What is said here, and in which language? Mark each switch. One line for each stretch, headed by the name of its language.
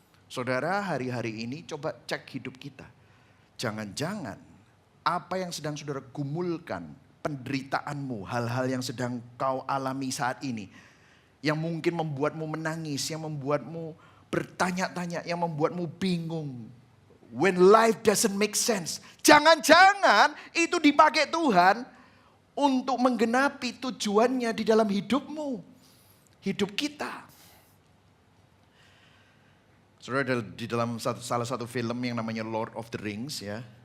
Indonesian: Saudara, hari-hari ini coba cek hidup kita. Jangan-jangan apa yang sedang saudara gumulkan, penderitaanmu, hal-hal yang sedang kau alami saat ini, yang mungkin membuatmu menangis, yang membuatmu bertanya-tanya, yang membuatmu bingung.
English: When life doesn't make sense.
Indonesian: Jangan-jangan itu dipakai Tuhan untuk menggenapi tujuannya di dalam hidupmu. Hidup kita. Saudara, di dalam salah satu film yang namanya Lord of the Rings ya.